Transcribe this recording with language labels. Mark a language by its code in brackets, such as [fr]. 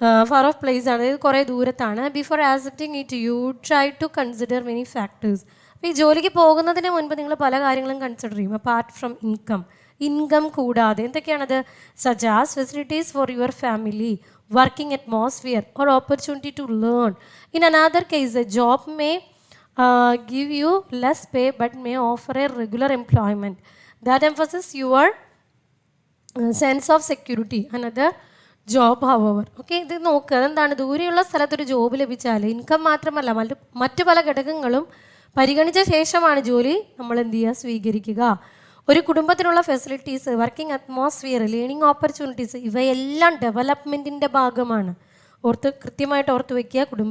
[en] far off place ആണ്, [ml] ഇത് കുറേ ദൂരത്താണ്. [en] Before accepting it you try to consider many factors. [ml] അപ്പോൾ ഈ ജോലിക്ക് പോകുന്നതിന് മുൻപ് നിങ്ങൾ പല കാര്യങ്ങളും കൺസിഡർ ചെയ്യും. [en] apart from income [ml] കൂടാതെ എന്തൊക്കെയാണത്? [en] Such as facilities for your family, working atmosphere or opportunity to learn. In another case a job may give you less pay but may offer a regular employment that emphasizes your sense of security. Another job, however. [ml] Okay, ഇത് നോക്കുക. അതെന്താണ്? ദൂരെയുള്ള സ്ഥലത്തൊരു job ലഭിച്ചാൽ income മാത്രമല്ല മറ്റു പല ഘടകങ്ങളും പരിഗണിച്ച ശേഷമാണ് ജോലി നമ്മൾ എന്ത് ചെയ്യുക? സ്വീകരിക്കുക. ഒരു കുടുംബത്തിനുള്ള facilities, working atmosphere, learning opportunities, ഇവയെല്ലാം ഡെവലപ്മെൻറ്റിൻ്റെ ഭാഗമാണ്. കൃത്യമായിട്ട് ഓർത്ത് വയ്ക്കുക.